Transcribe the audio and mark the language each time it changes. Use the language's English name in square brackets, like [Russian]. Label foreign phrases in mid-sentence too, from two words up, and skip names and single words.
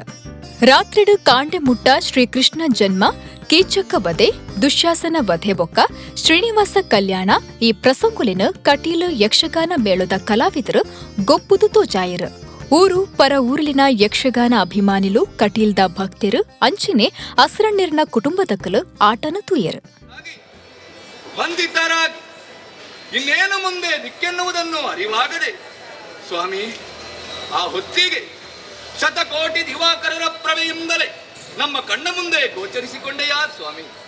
[Tulu] ರಾತ್ರಿಡು ಕಾಂಡೆ ಮುಟ್ಟ ಶ್ರೀಕೃಷ್ಣ ಜನ್ಮ, ಕೀಚಕ ವಧೆ, ದುಶ್ಯಾಸನ ವಧೆ ಬೊಕ್ಕ ಶ್ರೀನಿವಾಸ ಕಲ್ಯಾಣ ಈ ಪ್ರಸಂಗುಲಿನ ಕಟೀಲು ಯಕ್ಷಗಾನ ಮೇಳದ ಕಲಾವಿದರು ಗೊಬ್ಬುದು ತೋಜಾಯರು. ಊರು ಪರ ಊರ್ಲಿನ ಯಕ್ಷಗಾನ ಅಭಿಮಾನಿಲು ಕಟೀಲ್ದ ಭಕ್ತರು ಅಂಚಿನೆ ಅಸ್ರಣ್ಯರ್ನ ಕುಟುಂಬದಕಲು ಆಟನ ತೂಯರು. [Kannada] ಇನ್ನೇನು ಮುಂದೆ ದಿಕ್ಕೆನ್ನುವುದನ್ನು ಅರಿವಾಗದೆ ಸ್ವಾಮಿ ಆ ಹೊತ್ತಿಗೆ ಶತಕೋಟಿ ದಿವಾಕರರ ಪ್ರಭೆಯಿಂದಲೇ ನಮ್ಮ ಕಣ್ಣ ಮುಂದೆ ಗೋಚರಿಸಿಕೊಂಡೆಯಾ ಸ್ವಾಮಿ.